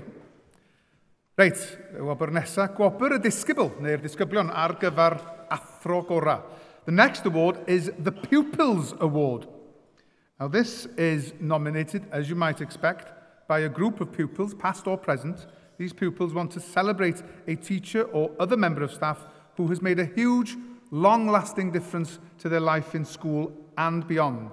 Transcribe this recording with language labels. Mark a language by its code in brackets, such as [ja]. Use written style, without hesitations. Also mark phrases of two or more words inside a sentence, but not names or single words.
[cy] Reit, y wobr nesaf, Gwobrau Addysgu, neu'r disgyblion ar gyfer athro gorau. [en] The next award is the Pupils Award. Now this is nominated, as you might expect, by a group of pupils, past or present. These pupils want to celebrate a teacher or other member of staff who has made a huge, long-lasting difference to their life in school and beyond.